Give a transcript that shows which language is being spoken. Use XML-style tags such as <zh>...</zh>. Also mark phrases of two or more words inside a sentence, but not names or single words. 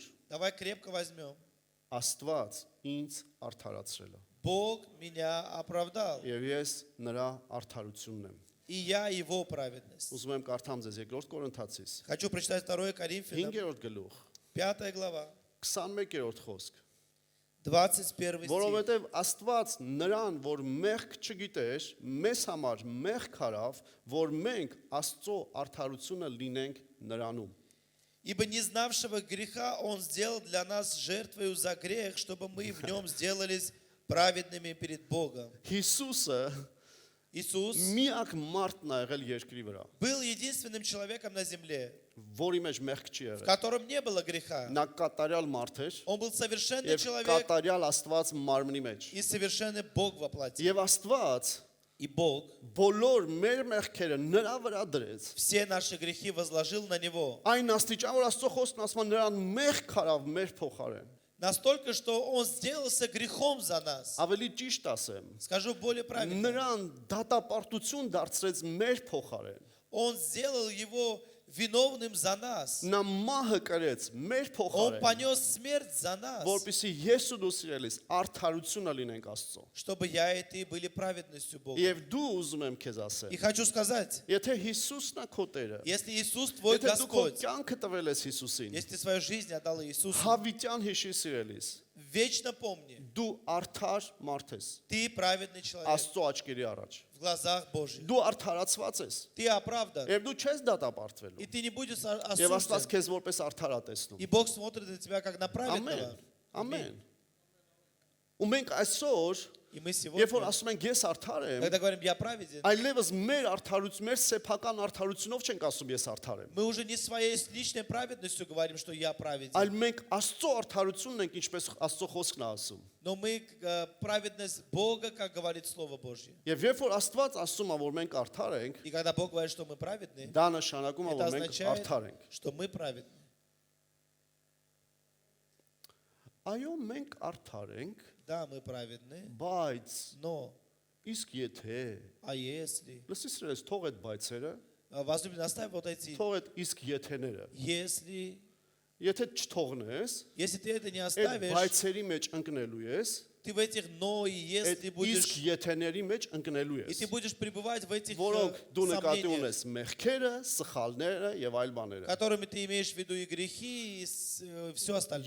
<ru>давай крепко возьмем.</ru> <hy>Աստված ինձ արդարացրել է։</hy> <ru>Бог меня оправдал,</ru> <hy>Եվ ես նրա արդարությունն եմ։</hy> <ru>и я его праведность.</ru> <hy>Ուզում եմ կարդամ ձեզ 2 Կորինթացիս</hy> <ru>Хочу прочитать 2 Коринфянам,</ru> <hy>5-րդ գլուխ,</hy> <ru>5 глава,</ru> <hy>21-րդ խոսք։</hy> <ru>21 стих.</ru> <hy>Որովհետև Աստված նրան, որ մեղք չգիտեր, մեզ համար մեղք արավ, որ մենք Աստծո արդարությունը լինենք նրանում։</hy> <ru>Ибо не знавшего греха Он сделал для нас жертвою за грех, чтобы мы в нем сделались праведными перед Богом.</ru> <hy>Հիսուսը</hy> <ru>Иисус</ru> <hy>միակ մարդն է եղել երկրի վրա,</hy> <ru>был единственным человеком на земле,</ru> <hy>որի մեջ մեղք չի</hy> <ru>в</ru> <hy>եղել։</hy> <ru>котором не было греха.</ru> <hy>Նա կատարյալ մարդ էր</hy> <ru>Он был совершенный</ru> <hy>եւ</hy> <ru>человек</ru> <hy>կատարյալ Աստված մարմնի մեջ։</hy> <ru>и совершенный Бог во плоти.</ru> <hy>Եվ Աստված</hy> <ru>И Бог</ru> <hy>բոլոր մեր մեղքերը նրա вրա դրեց։</hy> <ru>все наши грехи возложил на Него.</ru> <hy>Այն աստիճան, որ Աստծո խոսքն ասում է նրան մեղք արավ մեր փոխարեն։</hy> <ru>Настолько, что Он сделался грехом за нас.</ru> <hy>Ավելի ճիշտ ասեմ,</hy> <ru>Скажу более правильно.</ru> <hy>նրան դատապարտություն դարձրեց մեր փոխարեն։</hy> <ru>Он сделал Его виновным за нас.</ru> <hy>Նա մահը կրեց մեր</hy> <ru>Он</ru> <hy>փոխարեն,</hy> <ru>понес смерть за нас,</ru> <hy>որպեսզի ես ու դու սիրելիս արդարությունը լինենք Աստծո։</hy> <ru>чтобы я и ты были праведностью Бога.</ru> <hy>Եվ դու ուզում եմ քեզ</hy> <ru>И</ru> <hy>ասել,</hy> <ru>хочу сказать,</ru> <hy>եթե Հիսուսն է քո Տերը,</hy> <ru>если Иисус твой</ru> <hy>եթե դու քո</hy> <ru>Господь,</ru> <hy>կյանքը տվել ես Հիսուսին,</hy> <ru>если ты свою жизнь отдал Иисусу,</ru> <hy>հավիտյան հիշի սիրելիս,</hy> <ru>Вечно помни,</ru> <hy>Դու արդար մարդ ես</hy> <ru>ты праведный человек</ru> <hy>Աստծո աչքերի առաջ։</hy> <ru>в глазах Божьих.</ru> <hy>Դու արդարացված ես։</hy> <ru>Ты оправдан.</ru> <hy>Եվ дու չես դատապարտվելու։</hy> <ru>И ты не будешь</ru> <hy>Եվ Աստված</hy> <ru>осужден.</ru> <hy>քեզ որպես արդար է տեսնում։</hy> <ru>И Бог смотрит на тебя как на праведного.</ru> <hy>Ամեն։ Ու մենք այսօր,</hy> <ru>И мы</ru> <hy>երբ որ</hy> <ru>сегодня,</ru> <hy>ասում ենք ես արդար եմ,</hy> <ru>когда говорим «я праведен»,</ru> <hy>այլևս մեր արդարություն, մեր սեփական արդարությունով չենք ասում ես արդար եմ։</hy> <ru>мы уже не своей личной праведностью говорим, что я праведен.</ru> <hy>Այլ մենք Աստծո արդարությունն ենք, ինչպես Աստծո խոսքն է ասում։</hy> <ru>Но мы праведность Бога, как говорит Слово Божье.</ru> <hy>Եվ երբ որ Աստված ասում է, որ մենք արդար ենք,</hy> <ru>И когда Бог говорит, что мы праведны,</ru> <hy>դա նշանակում է,</hy> <ru>это</ru> <hy>որ մենք</hy> <ru>означает,</ru> <hy>արդար ենք։</hy> <ru>что мы праведны.</ru> <hy>Այո, մենք արդար ենք,</hy> <ru>Да, мы праведны,</ru> <hy>բայց</hy> <ru>но,</ru> <hy>իսկ եթե</hy> <ru>а если,</ru> <hy>լսի սրես թող այդ բայցերը,</hy> <ru>возлюбленный, оставь вот эти,</ru> <hy>թող այդ իսկ եթեները։</hy> <ru>если</ru> <hy>Եթե</hy> <ru>ты это не</ru> <hy>այդ</hy> <ru>оставишь,</ru> <hy>բայցերի մեջ ընկնելու ես,</hy> <ru>ты в этих «но» и</ru> <hy>այդ</hy> <ru>«если»</ru> <hy>իսկ</hy> <ru>будешь,</ru> <hy>եթեների մեջ ընկնելու</hy> <ru>и</ru> <hy>ես,</hy> <ru>ты будешь пребывать в этих</ru> <hy>որոնք դու նկատի</hy> <ru>сомнениях,</ru> <hy>ունես մեղքերը, սխալները եւ այլ բաները։</hy> <ru>которыми ты имеешь в виду и грехи, и все остальное.</ru>